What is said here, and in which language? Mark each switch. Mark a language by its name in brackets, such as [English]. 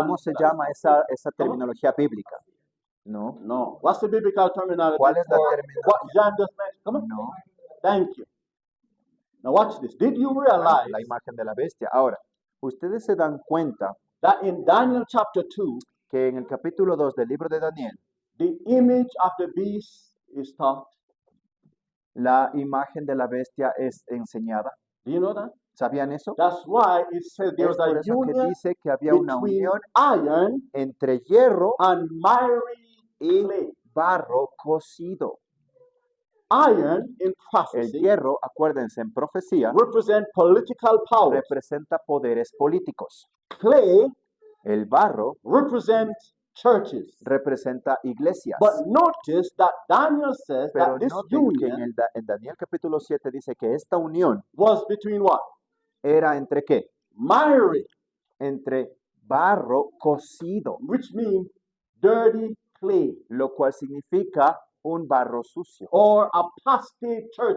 [Spanish] ¿Cómo se llama esa terminología bíblica? No, No. [English] What's the biblical terminology? [Spanish] ¿Cuál es la [English] for [Spanish] terminología? [English] what John just mentioned? Come on. [Spanish] no. [English] Thank you. Now watch this. Did you realize [Spanish] La imagen de la bestia. Ahora, ustedes se dan cuenta [English] that in Daniel chapter 2, [Spanish] que en el capítulo 2 del libro de Daniel, [English] the image of the beast is taught? [Spanish] la imagen de la bestia es enseñada? [English] Do you know that? [Spanish] ¿Sabían eso? [English] That's why it says [Spanish] Es [English] there's [Spanish] por [English] a [Spanish] eso que [English] union [Spanish] dice que había una [English] between [Spanish] unión [English] iron [Spanish] entre hierro [English] and miry [Spanish] y [English] clay. [Spanish] barro cocido. [English] Iron in [Spanish] El [English] prophecy [Spanish] hierro, acuérdense, en profecía, [English] represent political power. [Spanish] representa poderes políticos. [English] Clay [Spanish] El barro [English] represent churches. [Spanish] representa iglesias. [English] But notice that Daniel says [Spanish] Pero [English] that this [Spanish] noten que [English] union [Spanish] en Daniel capítulo 7 dice que esta unión [English] was between what? [Spanish] era entre qué? [English] Miry, [Spanish] Entre barro cocido, [English] which means dirty clay, [Spanish] lo cual significa un barro sucio, [English] or apostate churches.